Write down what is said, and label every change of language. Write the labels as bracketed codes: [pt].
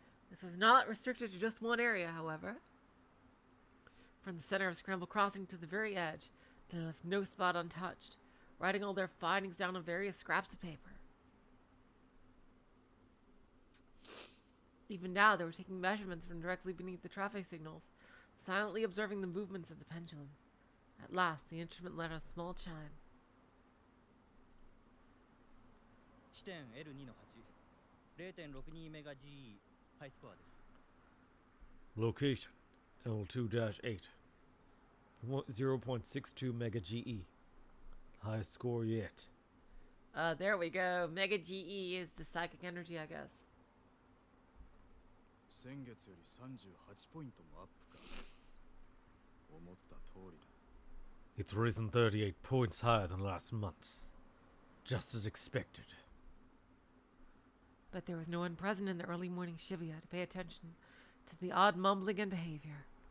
[en] This was not restricted to just one area, however. From the center of Scramble Crossing to the very edge, they left no spot untouched, writing all their findings down on various scraps of paper. Even now, they were taking measurements from directly beneath the traffic signals, silently observing the movements of the pendulum. At last, the instrument let out a small chime. [ja] 地点 L2-8 0.62 メガ GE ハイスコアです。 [en] Location L2-8 0.62 mega GE. High score yet. There we go. Mega GE is the psychic energy, I guess. [ja] 先月より38ポイントもアップか。思った通りだ。 [en] It's risen 38 points higher than last month. Just as expected. But there was no one present in the early morning Shibuya to pay attention to the odd mumbling and behavior.